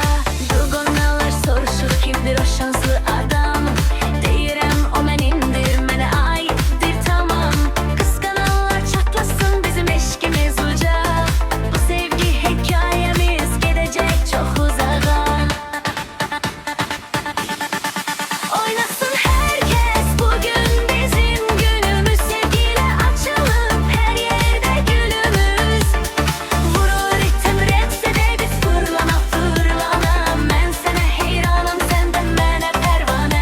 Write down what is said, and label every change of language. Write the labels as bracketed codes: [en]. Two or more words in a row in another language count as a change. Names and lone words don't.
[az] Durğanalar soruşur kimdir o şanslı adam. Deyirəm o mənimdir, mənə aiddir tamam. Qısqananlar çatlasın bizim eşkimiz uca. Bu sevgi hekayəmiz gedəcək çox uzağa. [tr] Oynasın herkes bugün bizim günümüz. Sevgiyle açılıp her yerde gülümüz. Vurur ritim retse de biz fırlana fırlana. Ben sana heyranım sen de [az] mənə pərvanə.